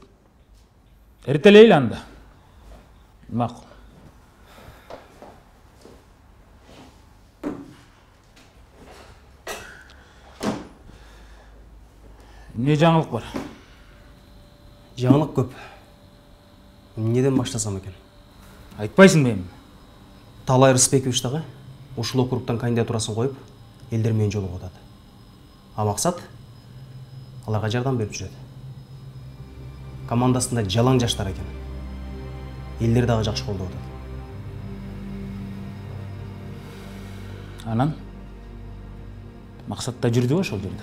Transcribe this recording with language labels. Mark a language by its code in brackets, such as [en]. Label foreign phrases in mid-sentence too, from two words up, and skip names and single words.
[ky] Эртелейли анда. Макул. Не жаңылык бар? Жаңылык көп. Неден баштасам екен? Айтпайсың ба эми? Талай Рысбекович дагы ушул округтан кандидатурасын коюп, элдер менен жолугуп атат. А Мақсат аларга жардам берип жүрөт. Командасында жалаң жаштар экен. Элдер дагы жакшы колдоп атат. Анан Максатта жүрдүбү ошол жерде?